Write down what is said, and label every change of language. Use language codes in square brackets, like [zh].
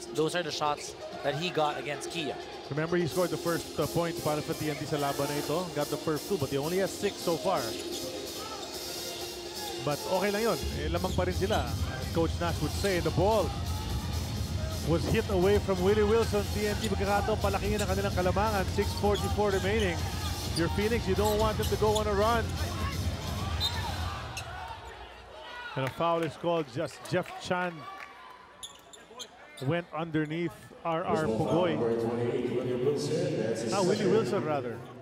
[en] Those are the shots that he got against Kia. Remember, he scored the first points [tl] para sa [en] TNT [tl] sa laban na ito. [en] Got the first 2, but he only has 6 so far. But [tl] okay lang yun. Lamang pa rin sila. [en] As Coach Nash would say, the ball was hit away from Willie Wilson. [tl] TNT pagkakataon palakingin ang kanilang kalamangan. [en] 6:44 remaining. Your Phoenix, you don't want them to go on a run. And a foul is called. Just Jeff Chan went underneath RR Pugoy. Willie Wilson rather.